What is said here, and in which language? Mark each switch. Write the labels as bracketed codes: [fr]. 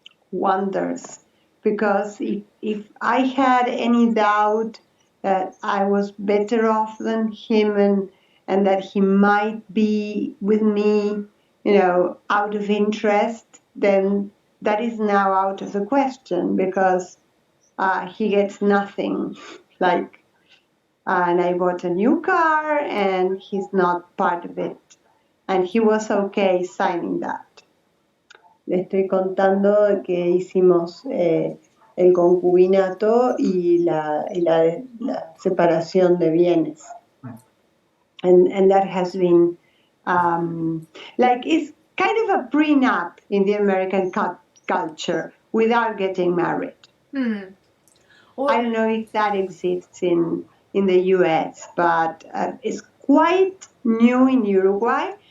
[en] wonders, because if I had any doubt that I was better off than him, and that he might be with me, out of interest, then that is now out of the question, because he gets nothing. Like, and I bought a new car, and he's not part of it, and he was okay signing that. [es] Le estoy contando que hicimos el concubinato y la separación de bienes. [en] And that has been, like, it's kind of a prenup in the American culture without getting married. Well, I don't know if that exists in the US, but it's quite new in Uruguay.